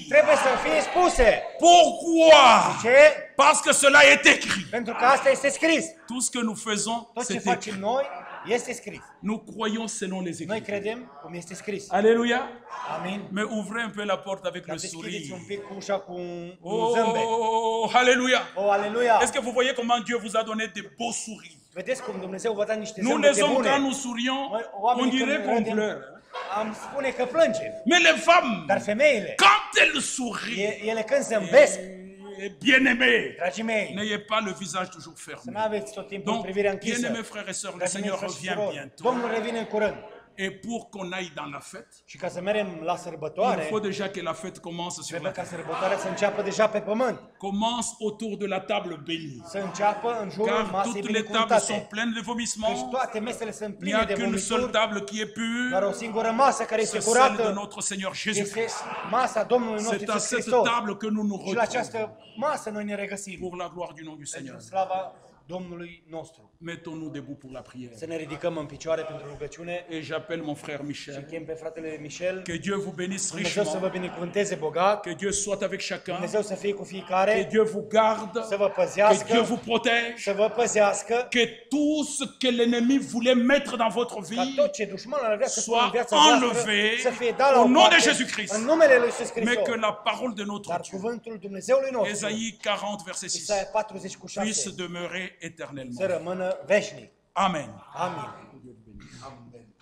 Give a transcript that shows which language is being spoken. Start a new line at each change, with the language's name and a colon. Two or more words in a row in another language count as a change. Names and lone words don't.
Romanian: trebuie să fie spuse.
French: Pourquoi?
Romanian: Ce?
French: Parce que cela est écrit.
Romanian: Pentru că asta este scris.
French: Tout ce que nous faisons,
Romanian: Tot ce
French: c'est
Romanian: facem
French: écrit.
Romanian: noi este scris.
French: Nous croyons selon les
Romanian: Noi
French: Écritures.
Romanian: credem cum este scris.
French: Alléluia.
Romanian: Amin.
French: Mais ouvrez un peu la porte avec
Romanian: Dar
French: le
Romanian: deschideți un
French: sourire.
Romanian: pic ușa cu un zâmbet.
French: Oh, alléluia.
Romanian: O, aleluia!
French: Est-ce que vous voyez comment Dieu vous a donné de beaux sourires?
Romanian: Vedeți cum Dumnezeu vă da niște
French: Nous, les
Romanian: zâmbete
French: hommes, quand
Romanian: bune.
French: nous sourions,
Romanian: Noi,
French: on
Romanian: oamenii,
French: dirait
Romanian: când
French: qu'on
Romanian: râdem,
French: pleure.
Romanian: am spune că plângem.
French: Mais les femmes,
Romanian: Dar femeile,
French: quand elles sourient,
Romanian: ele când zâmbesc,
French: bien-aimés,
Romanian: dragii mei,
French: n'ayez pas le visage toujours
Romanian: să
French: fermé.
Romanian: nu aveți tot timpul
French: Donc,
Romanian: privirea închisă.
French: bien-aimés frères et sœurs, le
Romanian: Dragii mei,
French: Seigneur
Romanian: frați și
French: revient
Romanian: surori,
French: bientôt.
Romanian: Domnul revine în curând.
French: Et pour qu'on aille dans la fête,
Romanian: Și ca să mergem la
French: il
Romanian: sărbătoare,
French: faut déjà que la fête commence sur
Romanian: trebuie
French: la
Romanian: ca
French: terre.
Romanian: sărbătoarea să înceapă deja pe pământ.
French: Commence autour de la table bénie.
Romanian: Să înceapă în jurul
French: Car
Romanian: masei
French: toutes les tables sont
Romanian: binecuvântate.
French: pleines de
Romanian: Căci
French: vomissements.
Romanian: toate mesele sunt
French: Il n'y
Romanian: pline
French: a
Romanian: de
French: qu'une seule
Romanian: vomituri,
French: table qui est
Romanian: doar
French: pure,
Romanian: o singură masă care este
French: c'est celle de
Romanian: curată
French: notre Seigneur
Romanian: este
French: Jésus-Christ.
Romanian: masa Domnului nostru
French: C'est à
Romanian: Iisus
French: cette
Romanian: Hristos.
French: table que nous nous
Romanian: Și la
French: retrouvons
Romanian: această masă noi ne regăsim.
French: pour la gloire du nom du Seigneur.
Romanian: Pentru slava Domnului nostru.
French: Mettons-nous debout pour la prière.
Romanian: Să ne ridicăm în picioare pentru rugăciune.
French: Et j'appelle mon frère
Romanian: Și
French: Michel.
Romanian: chem pe fratele Michel.
French: Que Dieu vous bénisse
Romanian: Dumnezeu să vă
French: richement.
Romanian: binecuvânteze bogat.
French: Que Dieu soit avec chacun.
Romanian: Dumnezeu să fie cu
French: Que
Romanian: fiecare.
French: Dieu vous garde.
Romanian: Să vă
French: Que Dieu
Romanian: păzească.
French: vous protège.
Romanian: Să vă păzească.
French: Que tout ce que l'ennemi voulait mettre dans votre
Romanian: Ca
French: vie,
Romanian: tot ce dușmanul ar vrea să pună în
French: soit
Romanian: viața voastră
French: enlevé
Romanian: să fie dat la
French: au
Romanian: o
French: nom de
Romanian: parte
French: Jésus-Christ.
Romanian: în numele lui Iisus
French: mais
Romanian: Hristos.
French: que la parole de notre
Romanian: Dar
French: Dieu,
Romanian: cuvântul Dumnezeului nostru,
French: Ésaïe 40, verset 6,
Romanian: Isaia 40 cu 6,
French: puisse demeurer éternellement.
Romanian: să rămână veșnic.
French: Amen.
Romanian: Amin.